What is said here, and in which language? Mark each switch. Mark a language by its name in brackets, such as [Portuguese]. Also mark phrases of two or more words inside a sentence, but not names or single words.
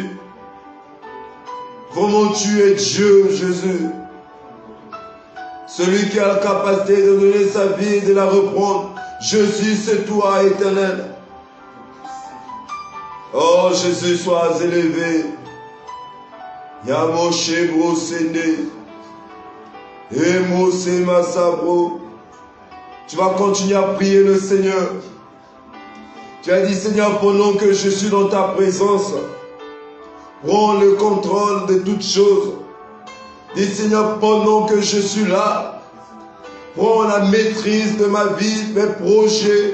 [French] Vraiment, tu es Dieu, Jésus. Celui qui a la capacité de donner sa vie et de la reprendre. Jésus, c'est toi, éternel. Oh, Jésus, sois élevé. Yamoshe brosene. Emose masabro. Tu vas continuer à prier le Seigneur. Tu as dit, Seigneur, pendant que je suis dans ta présence, prends le contrôle de toutes choses. Dis, Seigneur, pendant que je suis là, prends la maîtrise de ma vie, mes projets.